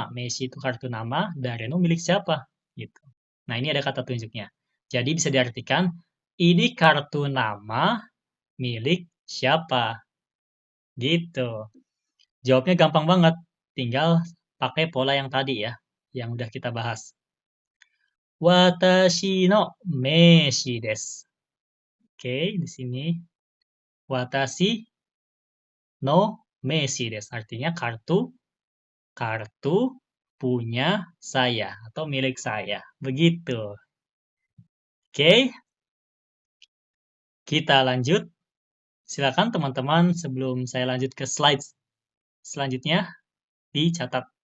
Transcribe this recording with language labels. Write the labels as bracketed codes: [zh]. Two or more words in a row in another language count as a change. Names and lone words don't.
[id] Meshi itu kartu nama, [ja] だれ の [id] milik siapa? Gitu. Nah, ini ada kata tunjuknya. Jadi bisa diartikan, ini kartu nama milik siapa? Gitu. Jawabnya gampang banget. Tinggal pakai pola yang tadi ya, yang udah kita bahas. [ja] 私 の めし です. [id] Oke, di sini. [ja] 私 の めし です. [id] Artinya kartu punya saya atau milik saya. Begitu. Oke, kita lanjut. Silakan teman-teman sebelum saya lanjut ke slide selanjutnya dicatat.